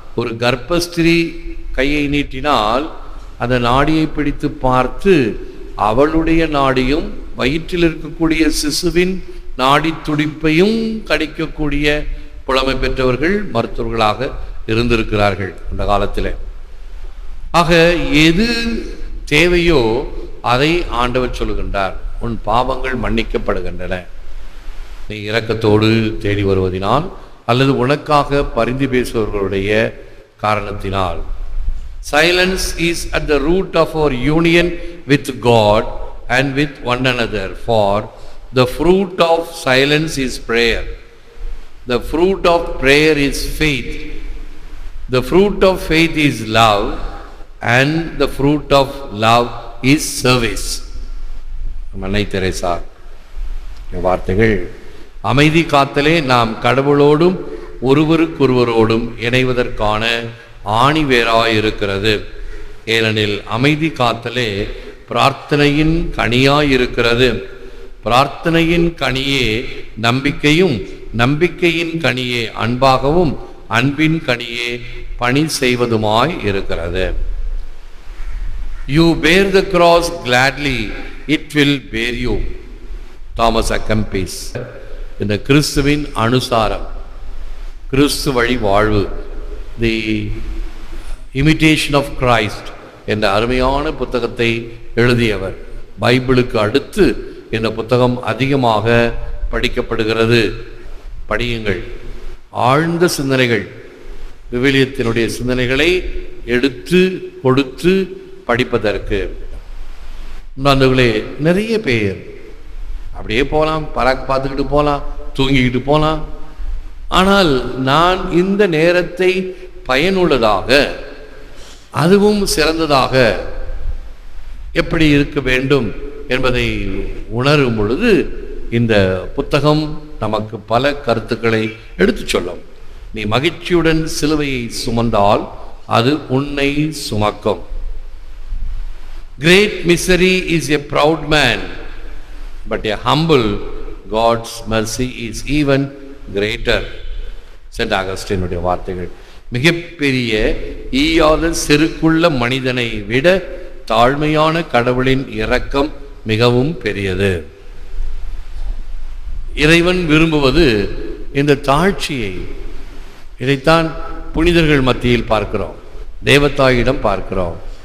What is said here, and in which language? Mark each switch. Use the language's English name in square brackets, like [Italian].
[Tamil] ஒரு கர்ப்பஸ்திரீ கையை நீட்டினால் அந்த நாடியை பிடித்து பார்த்து அவளுடைய நாடியும் வயிற்றில் இருக்கக்கூடிய சிசுவின் நாடி துடிப்பையும் கணிக்கக்கூடிய புலமை பெற்றவர்கள் மருத்துவர்களாக இருந்திருக்கிறார்கள் அந்த காலத்தில். ஆக எது தேவையோ அதை ஆண்டவர் சொல்லுகின்றார். உன் பாவங்கள் மன்னிக்கப்படுகின்றன, நீ இரக்கத்தோடு தேடி வருவதினால் அல்லது உனக்காக பரிந்து பேசுபவர்களுடைய காரணத்தினால். [English] Silence is at the root of our union with God and with one another, for the fruit of silence is prayer. The fruit of prayer is faith. The fruit of faith is love, and the fruit of love is service. [Tamil] அன்னை Teresa வார்த்தைகள். அமைதி காத்தலே நாம் கடவுளோடும் ஒருவருக்கொருவரோடும் இணைவதற்கான ஆணிவேராயிருக்கிறது. ஏனெனில் அமைதி காத்தலே பிரார்த்தனையின் கனியாயிருக்கிறது. பிரார்த்தனையின் கனியே நம்பிக்கையும், நம்பிக்கையின் கனியே அன்பாகவும், அன்பின் கனியே பணி செய்வதுமாய் இருக்கிறது. [English] You bear the cross gladly, it will bear you. [Tamil] Thomas அக்கம்பிஸ். இந்த கிறிஸ்துவின் அனுசாரம், கிறிஸ்து வழி வாழ்வு, தி இமிட்டேஷன் ஆஃப் கிரைஸ்ட் என்ற அருமையான புத்தகத்தை எழுதியவர். பைபிளுக்கு அடுத்து இந்த புத்தகம் அதிகமாக படிக்கப்படுகிறது. படியுங்கள். ஆழ்ந்த சிந்தனைகள், விவிலியத்தினுடைய சிந்தனைகளை எடுத்து கொடுத்து படிப்பதற்கு. நண்பர்களே, நிறைய பேர் அப்படியே போகலாம், பராக் பார்த்துக்கிட்டு போகலாம், தூங்கிக்கிட்டு போகலாம். ஆனால் நான் இந்த நேரத்தை பயனுள்ளதாக, அதுவும் சிறந்ததாக எப்படி இருக்க வேண்டும் என்பதை உணரும் பொழுது இந்த புத்தகம் நமக்கு பல கருத்துக்களை எடுத்து சொல்லும். நீ மகிழ்ச்சியுடன் சிலுவையை சுமந்தால் அது உன்னை சுமக்கும். [English] Great misery is a proud man, but a humble God's mercy is even greater. [Tamil] Send அகஸ்டினுடைய வார்த்தைகள். மிகப்பெரிய ஈயாத செருக்குள்ள மனிதனை விட தாழ்மையான கடவுளின் இரக்கம் மிகவும் பெரியது. இறைவன் விரும்புவது இந்த தாழ்ச்சியை. இதைத்தான் புனிதர்கள் மத்தியில் பார்க்கிறோம், தேவதாயிடம் பார்க்கிறோம்.